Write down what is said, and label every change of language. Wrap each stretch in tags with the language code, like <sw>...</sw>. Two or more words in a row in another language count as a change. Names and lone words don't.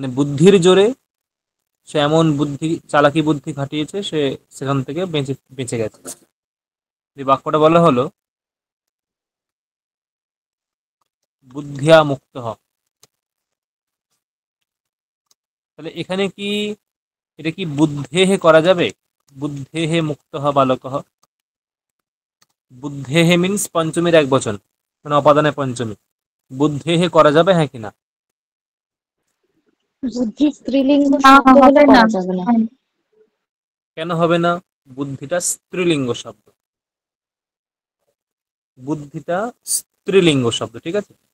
<bn>মানে বুদ্ধির জোরে সে এমন চালাকি বুদ্ধি খাটিয়েছে, সে সেখান থেকে বেঁচে বেঁচে গেছে।</bn> <sa>এই বাক্যটা বলা হলো বুদ্ধিয়া মুক্ত হ।</sa> <bn>তাহলে এখানে কি এটা কি বুদ্ধেহে করা যাবে?</bn> <sa>বুদ্ধেহে মুক্ত হ বালক হ।</sa> <bn>বুদ্ধেহে মিন্স পঞ্চমীর এক বচন, মানে অপাদানে পঞ্চমী। বুদ্ধেহে করা যাবে, হ্যাঁ কিনা? বুদ্ধি স্ত্রীলিঙ্গ না, শব্দ হলে হবে না। করা যাবে না। কেন হবে না? বুদ্ধিটা স্ত্রীলিঙ্গ শব্দ, বুদ্ধিটা স্ত্রীলিঙ্গ শব্দ, ঠিক আছে।</bn>